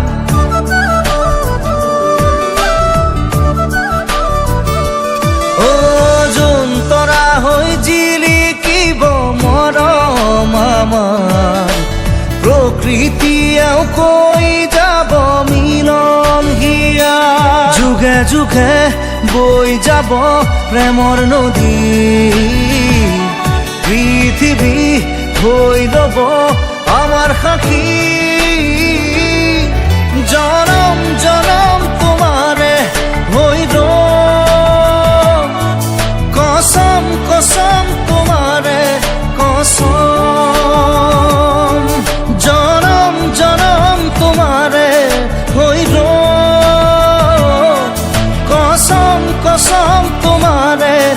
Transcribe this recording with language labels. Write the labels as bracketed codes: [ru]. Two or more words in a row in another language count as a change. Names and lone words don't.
[as] যোন তৰা হৈ জিলিকিব মৰম আমাৰ প্ৰকৃতিয়েও কৈ যাব মিলন হিয়া যুগে যুগে বই যাব প্রেমর নদী [bn] পৃথিবী হই রব আমার সাক্ষী জনম জনম তোমারে হইর কসম কসম তোমারে কসম জনম জনম তোমারে হইর কসম কসম তোমারে